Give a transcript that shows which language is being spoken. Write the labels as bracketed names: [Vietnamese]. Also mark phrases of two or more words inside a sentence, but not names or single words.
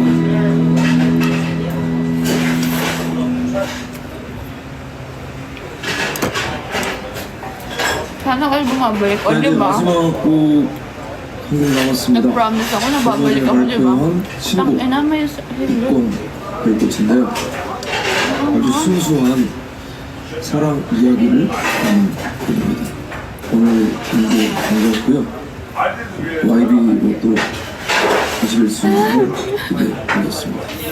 [Filipino] Sana kayo bumabalik. O, [Korean] 네, [Filipino] diba? [Korean] 마지막 곡 한 곡 남았습니다. [Filipino] Nag-promise ako na babalik ako, diba? Tangina, may hello. [Korean] 별꽃인데요. 아주 순수한 사랑 이야기를 하는 곡입니다. 오늘 준비 반갑고요. YB로 또 다시 뵐 수 있는 기대하겠습니다.